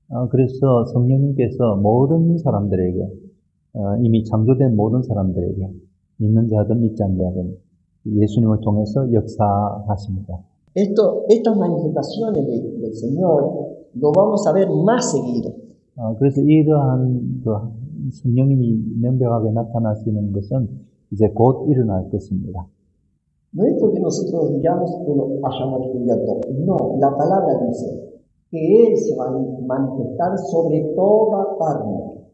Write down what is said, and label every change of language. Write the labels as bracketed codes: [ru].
[ko] 그래서 성령님께서 모든 사람들에게 이미 창조된 모든 사람들에게 믿는 자든 믿지 않는 자든 예수님을 통해서 역사하십니다. [es] Estas manifestaciones del Señor lo vamos a ver más seguido. [ko] 그래서 이러한 성령님이 명백하게 나타나시는 것은 이제 곧 일어날 것입니다. [es] No es porque nosotros digamos que lo hayamos descubierto. No, la palabra dice que Él se va a manifestar sobre toda carne.